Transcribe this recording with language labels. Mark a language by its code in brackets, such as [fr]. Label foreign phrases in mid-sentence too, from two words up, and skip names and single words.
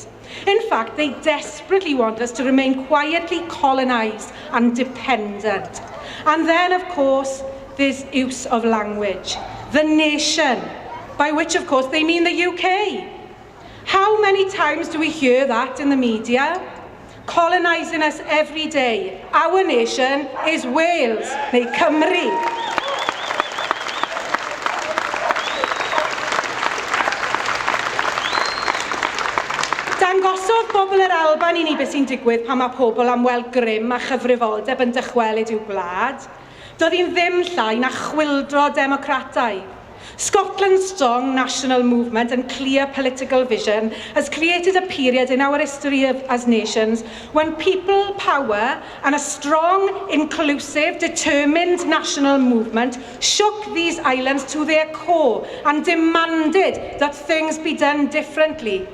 [en] In fact, they desperately want us to remain quietly colonised and dependent. And then, of course, there's use of language. The nation, by which, of course, they mean the UK. How many times do we hear that in the media? Colonising us every day. Our nation is Wales, neu Cymru. [cy] Dangosodd bobl yr Alban I ni beth sy'n digwydd pan mae pobl am weld grym a chyfrifoldeb yn dychwelyd i'w gwlad. Doedd hi'n ddim llai na chwyldro democrataidd. [en] Scotland's strong national movement and clear political vision has created a period in our history as nations when people, power and a strong, inclusive, determined national movement shook these islands to their core and demanded that things be done differently.